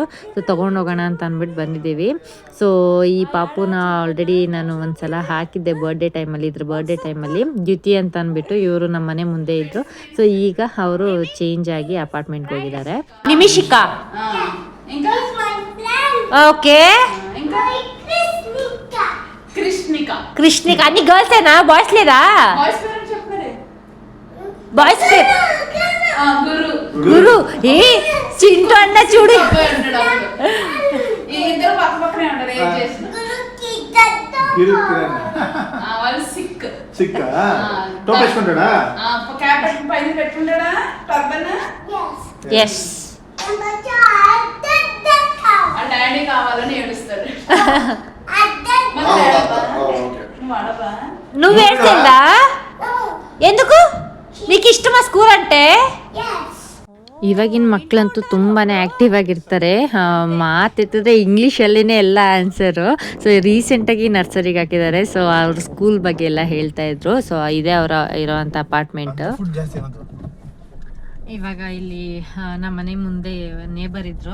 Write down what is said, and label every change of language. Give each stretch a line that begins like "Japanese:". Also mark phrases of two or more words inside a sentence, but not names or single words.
Kannada: ಸೊ ತೊಗೊಂಡು ಹೋಗೋಣ ಅಂತ ಅಂದ್ಬಿಟ್ಟು ಬಂದಿದ್ದೀವಿ. ಸೊ ಈ ಪಾಪುನ ಆಲ್ರೆಡಿ ನಾನು ಒಂದ್ಸಲ ಹಾಕಿದ್ದೆ ಇದ್ರ ಬರ್ಡೇ ಟೈಮಲ್ಲಿ. ದ್ಯುತಿ ಅಂತ ಅಂದ್ಬಿಟ್ಟು ಇವರು ನಮ್ಮ ಮನೆ ಮುಂದೆ ಇದ್ರು. ಸೊ ಈಗ ಅವರು ಚೇಂಜ್ ಆಗಿ ಅಪಾರ್ಟ್ಮೆಂಟ್ಗೆ ಹೋಗಿದ್ದಾರೆ. ನಿಮಿಷಿಕಾ, ಓಕೆ,
Telugu: కృష్ణిక అన్ని గర్ల్స్ ఏనా, బాయ్స్ లేదా? బాయ్స్ గురు ఏ చింటూ అన్న చూడు, ఎస్ డాడీ కావాలని ఏడుస్తాడు. నువ్వు ఏడ్చిందా? ఎందుకు? నీకు ఇష్టమా స్కూల్ అంటే?
Kannada: ಇವಾಗಿನ ಮಕ್ಕಳಂತೂ ತುಂಬಾ ಆ್ಯಕ್ಟಿವ್ ಆಗಿರ್ತಾರೆ. ಮಾತೆತ್ತಿದ್ರೆ ಇಂಗ್ಲೀಷಲ್ಲಿನೇ ಎಲ್ಲ ಆನ್ಸರು. ಸೊ ರೀಸೆಂಟಾಗಿ ನರ್ಸರಿಗೆ ಹಾಕಿದ್ದಾರೆ. ಸೊ ಅವ್ರ ಸ್ಕೂಲ್ ಬಗ್ಗೆ ಎಲ್ಲ ಹೇಳ್ತಾ ಇದ್ರು. ಸೊ ಇದೇ ಅವರ ಇರೋವಂಥ ಅಪಾರ್ಟ್ಮೆಂಟ್. ಇವಾಗ ಇಲ್ಲಿ ನಮ್ಮ ಮನೆ ಮುಂದೆ ನೇಬರ್ ಇದ್ರು.